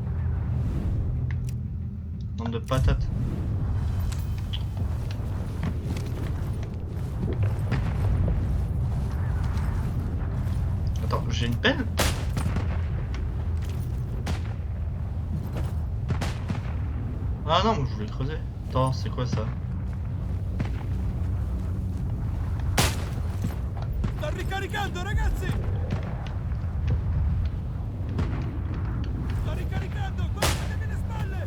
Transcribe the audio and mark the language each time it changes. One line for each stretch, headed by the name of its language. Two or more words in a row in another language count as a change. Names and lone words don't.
French: Bande de patates. Attends, j'ai une pelle? Ah non, moi je voulais creuser. Attends, c'est quoi ça?
Italian: Sto ricaricando, ragazzi! Sto ricaricando, guardatemi le spalle!